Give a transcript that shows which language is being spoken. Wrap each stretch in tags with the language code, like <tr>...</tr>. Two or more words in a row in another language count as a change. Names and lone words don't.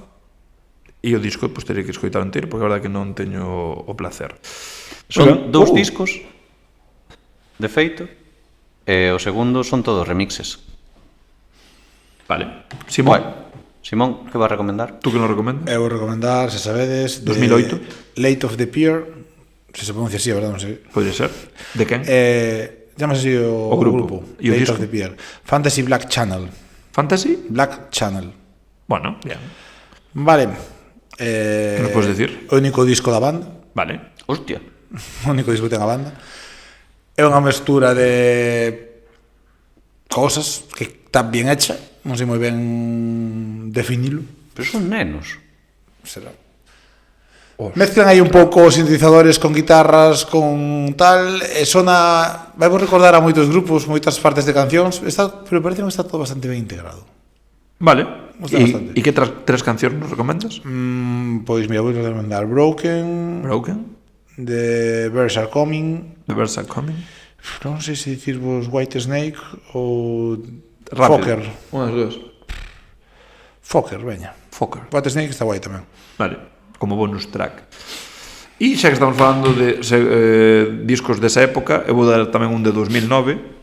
<gl>E o disco, pois, teria que escoitar inteiro, porque a verdade que non teño o placer. Son dous Oh. discos, de feito, e o segundo son todos remixes. Vale. Simón, Simón, que vas a recomendar? tú que nos recomendas? Eu vou recomendar, se sabedes, 2008. Late of the Pier, se pronuncia así, a verdade, non sei.</gl> <es>Podría ser.</es> <gl>De quen? Llámase así o grupo. E o Late disco? of the Pier. Fantasy Black Channel. Fantasy? Black Channel.</gl> <es>Bueno, bien.</es> <gl>Vale. Que nos podes decir? O único disco da banda. Vale. Hostia. O único disco que ten a banda. É unha mestura de cosas que</gl> <es>está bien hecha,</es> <gl>non sei moi ben definilo. Pero son nenos. Será. Mezclan aí un pouco os sintetizadores con guitarras, con tal, e sona, vai vos recordar a moitos grupos, moitas partes de cancións, pero parece que está todo bastante ben integrado. Vale. Gusta bastante. E que tres cancións nos recomendas? Pois mira, vou recomendar Broken, Broken, The Birds Are Coming, The Birds Are Coming. non sei se dicirvos White Snake ou Rápido. Fokker. Unha das dúas. Fokker, veña. Fokker. White Snake está guai tamén. Vale, como bonus track. E xa que estamos falando de discos desa época, eu vou dar tamén un de 2009.</gl>